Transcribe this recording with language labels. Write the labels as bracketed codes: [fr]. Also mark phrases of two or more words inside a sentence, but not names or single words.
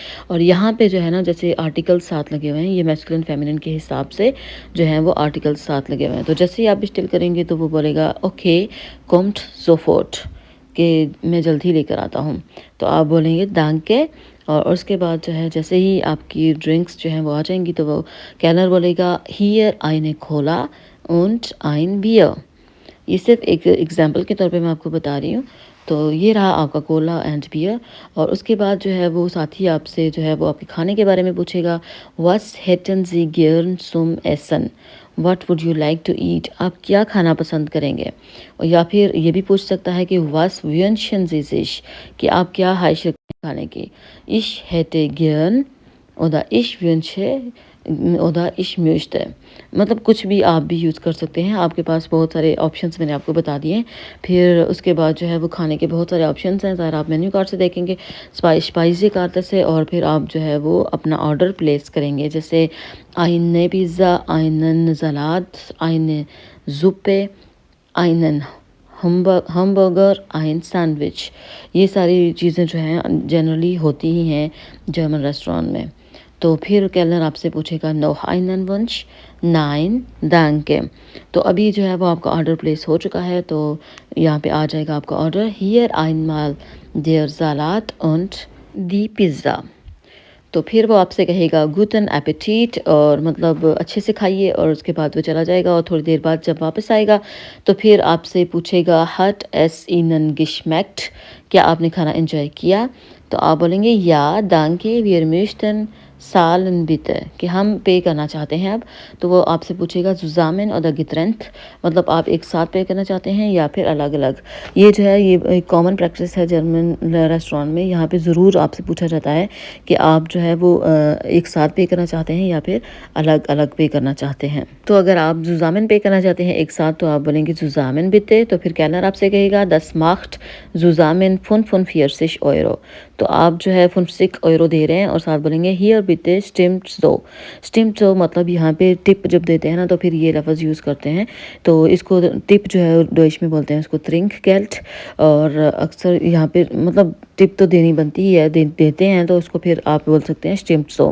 [hi] और यहाँ पे जो है ना, जैसे आर्टिकल्स साथ लगे हुए हैं, ये [en] masculine feminine [hi] के हिसाब से जो है वो आर्टिकल्स साथ लगे हुए हैं। तो जैसे ही आप स्टिल करेंगे तो वो बोलेगा ओके [de] kommt sofort, [hi] कि मैं जल्दी लेकर आता हूँ। तो आप बोलेंगे दांके, और उसके बाद जो है जैसे ही आपकी ड्रिंक्स जो हैं वो आ जाएंगी तो वो कैलनर बोलेगा [de] hier eine Cola und ein Bier. [hi] ये सिर्फ एक एग्जांपल के तौर पे मैं आपको बता रही हूँ। तो ये रहा आपका [en] cola and beer. [hi] और उसके बाद जो है वो साथ ही आपसे जो है वो आपके खाने के बारे में पूछेगा [de] was hätten Sie gern zum Essen, [en] what would you like to eat, [hi] आप क्या खाना पसंद करेंगे। और या फिर ये भी पूछ सकता है कि [de] was wünschen Sie sich, [hi] कि आप क्या ख्वाहिश रखते हैं खाने की। [de] ich hätte gern oder ich wünsche oder ich möchte, [hi] मतलब कुछ भी आप भी यूज़ कर सकते हैं। आपके पास बहुत सारे ऑप्शंस मैंने आपको बता दिए। फिर उसके बाद जो है वो खाने के बहुत सारे ऑप्शंस हैं, ज़रा आप [en] menu card [hi] से देखेंगे, [de] Speisekarte [hi] से, और फिर आप जो है वो अपना [en] order place [hi] करेंगे। [de] जैसे eine Pizza, einen Salat, eine Suppe, einen हमबर्गर, ein सैंडविच। [hi] ये सारी चीज़ें जो हैं जनरली होती ही हैं [en] German restaurant [hi] में। तो फिर कैलनर आपसे पूछेगा [de] noch einen Wunsch, nein danke। [hi] तो अभी जो है वो आपका [en] order place [hi] हो चुका है, तो यहाँ पे आ जाएगा आपका ऑर्डर [de] hier einmal der Salat und die Pizza। [hi] तो फिर वो आपसे कहेगा [de] guten Appetit, [hi] और मतलब अच्छे से खाइए। और उसके बाद वो चला जाएगा, और थोड़ी देर बाद जब वापस आएगा तो फिर आपसे पूछेगा [de] hat es Ihnen geschmeckt, [hi] क्या आपने खाना एंजॉय किया। तो आप बोलेंगे [de] ja danke wir möchten zahlen bitte [hi] कि हम पे करना चाहते हैं अब, तो वो आपसे पूछेगा [de] zusammen oder getrennt, [hi] मतलब आप एक साथ पे करना चाहते हैं या फिर अलग-अलग। ये जो है ये एक [en] common practice [hi] है [en] German restaurant [hi] में, यहाँ पे ज़रूर आपसे पूछा जाता है कि आप जो है वो एक साथ पे करना चाहते हैं या फिर अलग-अलग पे करना चाहते हैं। तो अगर आप zusammen पे करना चाहते हैं एक साथ, तो आप बोलेंगे [de] zusammen bitte, [hi] तो फिर केल्नर आपसे कहेगा [de] das macht zusammen 45 Euro। [hi] तो आप जो है 50 euro दे रहे हैं और साथ बोलेंगे [de] hier bitte stimmt so [hi] मतलब यहाँ पे टिप जब देते हैं ना तो फिर ये लफ्ज़ यूज़ करते हैं। तो इसको टिप जो है डॉइच में बोलते हैं उसको ट्रिंकगेल्ट। और अक्सर यहाँ पे मतलब टिप तो देनी बनती ही है, देते हैं तो उसको फिर आप बोल सकते हैं [de] stimmt so.